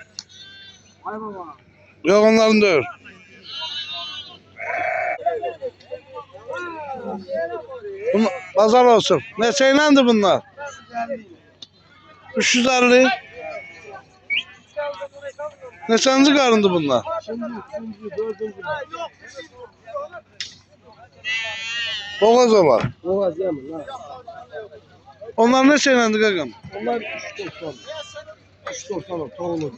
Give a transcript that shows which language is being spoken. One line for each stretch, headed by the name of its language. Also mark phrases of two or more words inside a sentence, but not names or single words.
Turkish: Yok onların değil. Bunlar, pazar olsun.
Azerbaijani: Neçəyinədir bunlar? 350. Neçənci qarındır bunlar? Boğaz olar. Boğaz yemir lan. Onlar neçəyinədir qaqam? Onlar 390. 390 toğulu.